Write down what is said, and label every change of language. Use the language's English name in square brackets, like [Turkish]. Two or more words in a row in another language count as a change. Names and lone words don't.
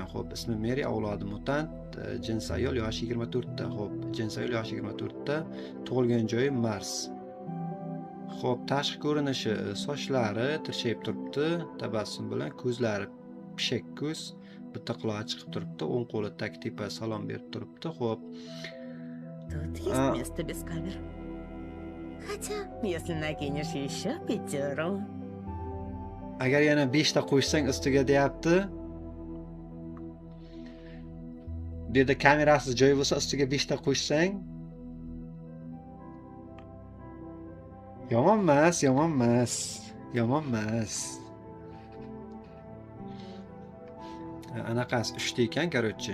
[Uzbek] Xo'p, ismi Mary, avlodi mutant, jinsi ayol, yoshi 24 ta. Xo'p, jinsi ayol, yoshi 24 ta. Tug'ilgan joyi Mars. Xo'p, tashqi ko'rinishi, sochlari tirshayib turibdi, tabassum bilan, ko'zlari pishak ko'z, bitta qulog'i chiqib turibdi, o'ng qo'li taktipa salom berib turibdi. Xo'p. [Russian] Тут есть место без камер. Хотя, если накинешь еще 5. [Uzbek] Agar yana 5 ta qo'shsang ustiga deyapti. Bu yerda kamerasiz joy bo'lsa, ustiga 5 ta qo'shsang. Yomon emas, yomon emas. Yomon emas. Anaqasi 3 ta ekan, короче.